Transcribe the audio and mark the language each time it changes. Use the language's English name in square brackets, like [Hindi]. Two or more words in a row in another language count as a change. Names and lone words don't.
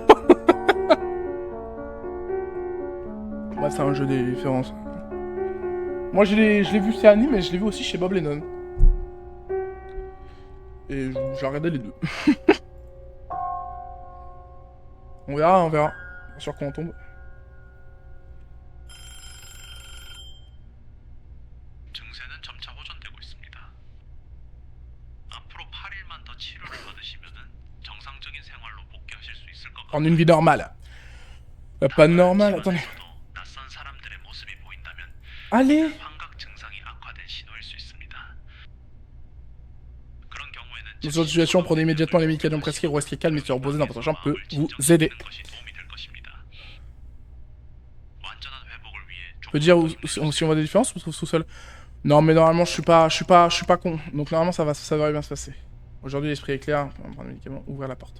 [French] Ouais, c'est un jeu des références. Moi, je l'ai vu, c'est anime, mais je l'ai vu aussi chez Bob Lennon. Et j'ai regardé les deux. On verra, on verra. Bien sûr qu'on tombe. [Korean] 증세는 점차 호전되고 있습니다. 앞으로 8일만 더 치료를 받으시면은 정상적인 생활로 복귀하실 수 있을 것 같아요. [French] En une vie normale. Pas normale, attendez. [Korean] 낯선 사람들의 모습이 보인다면 [French] Allez! [Korean] 환각 증상이 악화된 신호일 수 있습니다. 그런 경우에는 [French] Dans cette situation, prenez immédiatement les médicaments prescrits, restez calme et se reposer dans votre chambre peut vous aider. Je peux dire si on voit des différences ou on se trouve tout seul? Non, mais normalement, je suis pas con. Donc normalement, ça devrait bien se passer. Aujourd'hui, l'esprit est clair. On va prendre les médicaments, ouvrir la porte.